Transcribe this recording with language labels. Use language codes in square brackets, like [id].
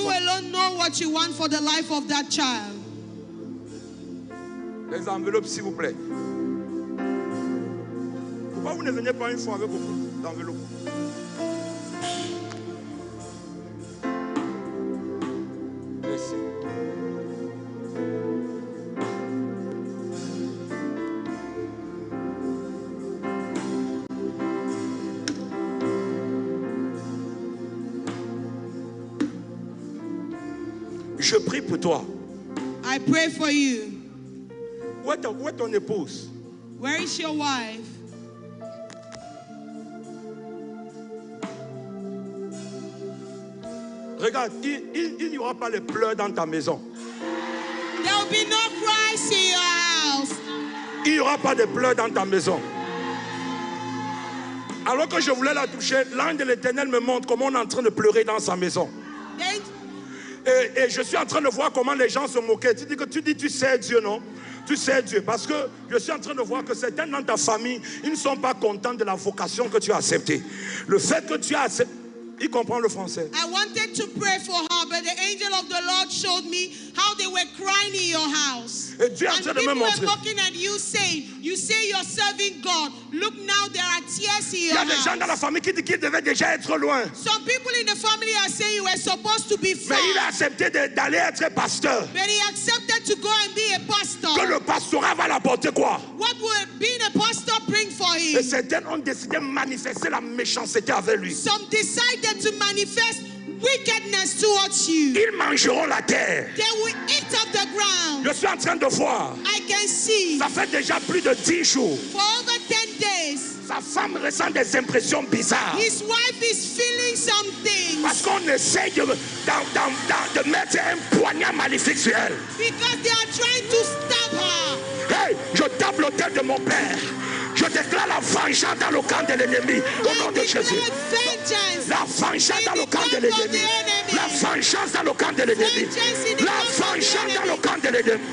[en] You alone know what you want for the life of that child. [fr] Les enveloppes, s'il vous plaît. Pourquoi vous ne venez pas une fois avec beaucoup d'enveloppes? Merci. Je prie pour toi. [en] I pray for you. [fr] Où est ton épouse? [en] Where is your wife? [fr] Regarde, il n'y aura pas les pleurs dans ta maison. [en] There will be no cries in your house. [fr] Il n'y aura pas de pleurs dans ta maison. Alors que je voulais la toucher, l'ange de l'Éternel me montre comment on est en train de pleurer dans sa maison. Et je suis en train de voir comment les gens se moquaient. Tu dis tu sais Dieu, non? Tu sais Dieu. Parce que je suis en train de voir que certains dans ta famille, ils ne sont pas contents de la vocation que tu as acceptée. Le fait que tu as accepté. Il comprend le français. [en] I wanted to pray for her, but the angel of the Lord showed me how they were crying in your house. [fr] Et Dieu est en train de me [en] people [fr] montrer. [en] were looking at you saying, you say you're serving God. Look now, there are tears in [fr] Il y [en] your [fr] a des gens dans la [en] house. [fr] famille qui disent qu'il devait déjà être loin. [en] Some people in the family are saying you were supposed to be far. [fr] Mais il a accepté d'aller être pasteur. [en] But he accepted to go and be a pastor. [fr] Que le pastorat va l'apporter quoi? [en] What will being a pastor bring for [fr] Et [en] him? [fr] certains ont décidé de manifester la méchanceté avec lui. [en] Some decided to manifest wickedness towards you. [fr] Ils mangeront la terre. [en] They will eat up the ground. [fr] Je suis en train de voir. [en] I can see. [fr] Ça fait déjà plus de 10 jours. [en] For over 10 days, [fr] Sa femme ressent des impressions bizarres. [en] his wife is feeling some things. [fr] Parce qu'on essaye de mettre un poignard maléfique sur elle. [en] Because they are trying to stab her. [fr] Hey, je tape l'autel de mon père. Je déclare la vengeance dans le camp de l'ennemi. Au nom de Jésus. Vengeance. La vengeance dans le camp de l'ennemi. La vengeance dans le camp de l'ennemi. La vengeance dans le camp de l'ennemi.